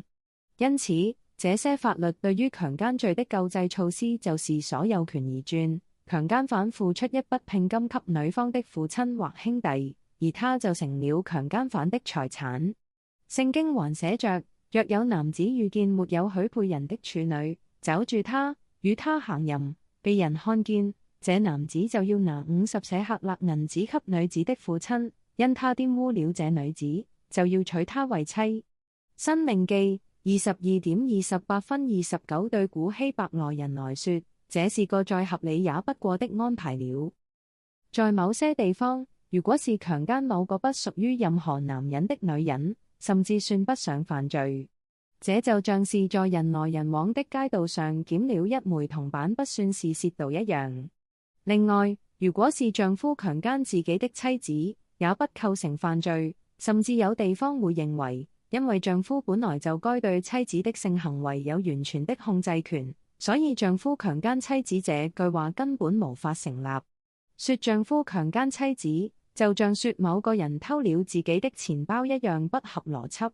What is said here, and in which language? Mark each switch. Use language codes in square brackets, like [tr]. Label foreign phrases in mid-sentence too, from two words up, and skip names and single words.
[zh] 因此，這些法律對於強姦罪的救濟措施就是所有權移轉，強姦犯付出一筆聘金給女方的父親或兄弟，而他就成了強姦犯的財產。聖經還寫着：若有男子遇見沒有許配人的處女，抓住他，與他行淫，被人看見，這男子就要拿50舍客勒銀子給女子的父親，因他玷污了這女子，就要娶她為妻。申命記22:28-29對古希伯來人來說，這是個再合理也不過的安排了。在某些地方，如果是強姦某個不屬於任何男人的女人，甚至算不上犯罪。這就像是在人來人往的街道上撿了一枚銅板不算是竊盜一樣。另外，如果是丈夫強姦自己的妻子，也不構成犯罪，甚至有地方會認為，因為丈夫本來就該對妻子的性行為有完全的控制權，所以丈夫強姦妻子這句話根本無法成立。說丈夫強姦妻子，就像說某個人偷了自己的錢包一樣不合邏輯。